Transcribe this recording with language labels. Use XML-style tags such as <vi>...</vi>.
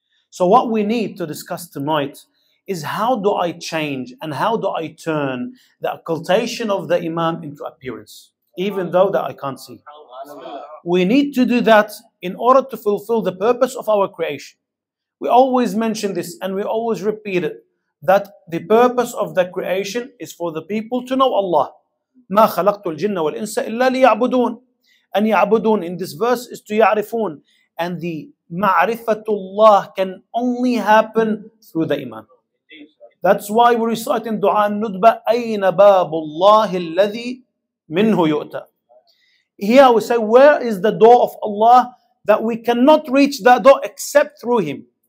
<en>So what we need to discuss tonight is how do I change and how do I turn the occultation of the Imam into appearance, even though that I can't see. We need to do that in order to fulfill the purpose of our creation. We always mention this and we always repeat it, that the purpose of the creation is for the people to know Allah.</en> <ar>ما خلقت الجن والإنس إلا ليعبدون.</ar> <en>And يعبدون in this verse is to يعرفون. And the ma'rifatullah can only happen through the Imam. That's why we recite in Dua Nudba,</en> <ar>أين باب الله الذي منه يؤتى.</ar> <en>Here we say, where is the door of Allah that we cannot reach that door except through Him?</en>